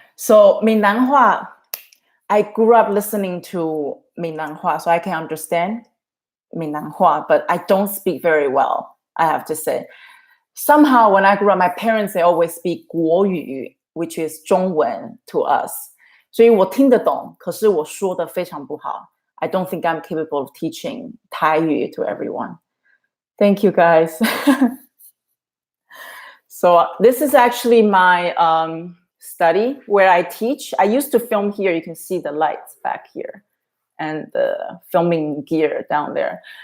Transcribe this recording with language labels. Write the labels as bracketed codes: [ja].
[en] So Minnan Hua, I grew up listening to Minnan Hua, so I can understand Minnan Hua, but I don't speak very well, I have to say. Somehow when I grew up, my parents, they always speak 国语, which is 中文 to us. [zh] 所以我听得懂, 可是我说得非常不好. [en] I don't think I'm capable of teaching Thai to everyone. Thank you, guys. So this is actually my study where I teach. I used to film here. You can see the lights back here and the filming gear down there.